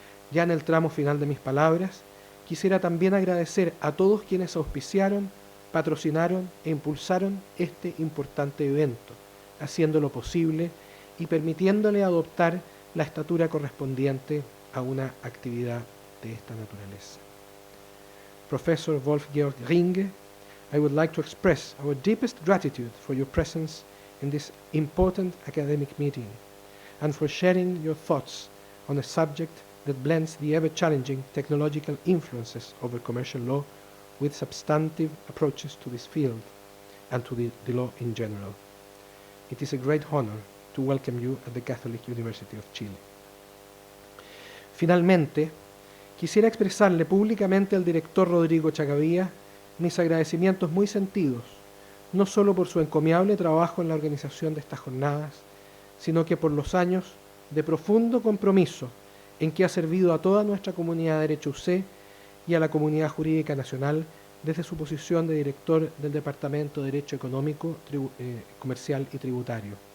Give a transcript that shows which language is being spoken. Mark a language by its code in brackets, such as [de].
[es] Ya en el tramo final de mis palabras, quisiera también agradecer a todos quienes auspiciaron, patrocinaron e impulsaron este importante evento, haciéndolo posible y permitiéndole adoptar la estatura correspondiente a una actividad de esta naturaleza. [en] Professor Wolf-Georg Ringe, I would like to express our deepest gratitude for your presence in this important academic meeting and for sharing your thoughts on a subject that blends the ever-challenging technological influences over commercial law with substantive approaches to this field and to the law in general. It is a great honor to welcome you at the Catholic University of Chile. [es] Finalmente, quisiera expresarle públicamente al director Rodrigo Chacavía mis agradecimientos muy sentidos, no solo por su encomiable trabajo en la organización de estas jornadas, sino que por los años de profundo compromiso en que ha servido a toda nuestra comunidad de Derecho UC y a la comunidad jurídica nacional desde su posición de director del Departamento de Derecho Económico, Comercial y Tributario.